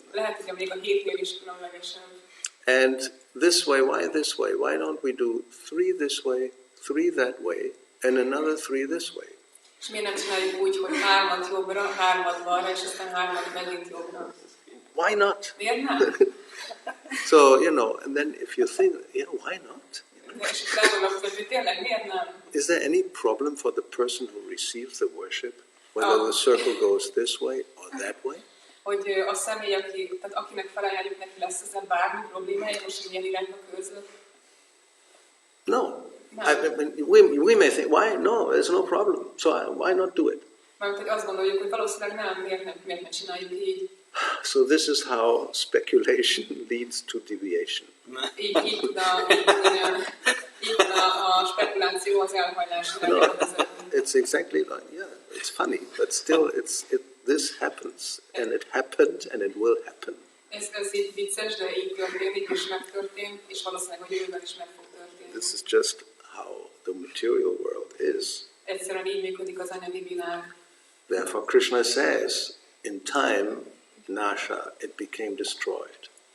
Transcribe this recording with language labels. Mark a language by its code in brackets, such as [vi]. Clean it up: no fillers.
[hu] Lehet, hogy még a 7-nél is különlegesebb. [en] And this way, why this way? Why don't we do 3 this way, 3 that way, and another 3 this way? [hu] És miért nem csináljuk úgy, hogy 3 jobbra, 3 balra, és aztán 3 megint jobbra? [en] Why not? [hu] Miért nem? [en] So, and then if you think, why not? [hu] És itt elgondolkozom, hogy tényleg miért nem? [en] Is there any problem for the person who receives the worship, whether the circle goes this way or that way? [hu] Hogy a személy, akinek felajánljuk, neki lesz ezzel bármi problémája, most ilyen irányba körzött? [en] No. We may think, why? No, there's no problem. So why not do it? [hu] Mert hogy azt gondoljuk, hogy valószínűleg nem, miért ne csináljuk így. [en] So this is how speculation leads to deviation. [hu] Így tud a spekuláció az elhajlásra vezetni. [en] It's exactly like, it's funny, but still this happens, and it happened, and it will happen. [hu] Ez így vicces, de így történik, és megtörtént, és valószínűleg, hogy jövőben is meg fog történni. [en] This is just how the material world is. [hu] Egyszerűen így működik az anyagi világ. [en] Therefore Krishna says, in time, Nasha, it became destroyed.